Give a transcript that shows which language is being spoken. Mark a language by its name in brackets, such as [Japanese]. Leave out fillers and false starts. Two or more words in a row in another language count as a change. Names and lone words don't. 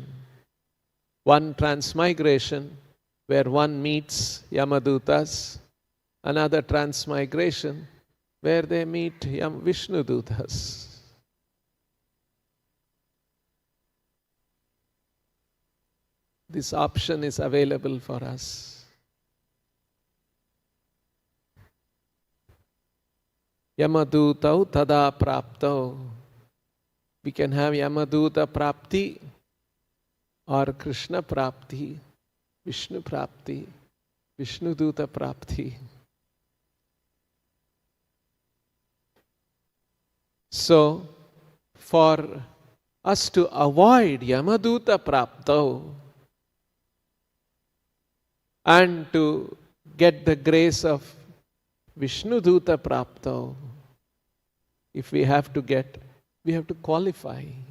[English] One transmigration where one meets Yamadutas, another transmigration where they meet Vishnudutas. This option is available for us. [Sanskrit] यमदूतौ तदा प्राप्तौ. [English] We can have Yamaduta prapti or Krishna prapti, Vishnu prapti, Vishnuduta prapti. So, for us to avoid [Sanskrit] यमदूत प्राप्तौ [English] and to get the grace of [Sanskrit] विष्णुदूत प्राप्तौ, [English] if we have to qualify.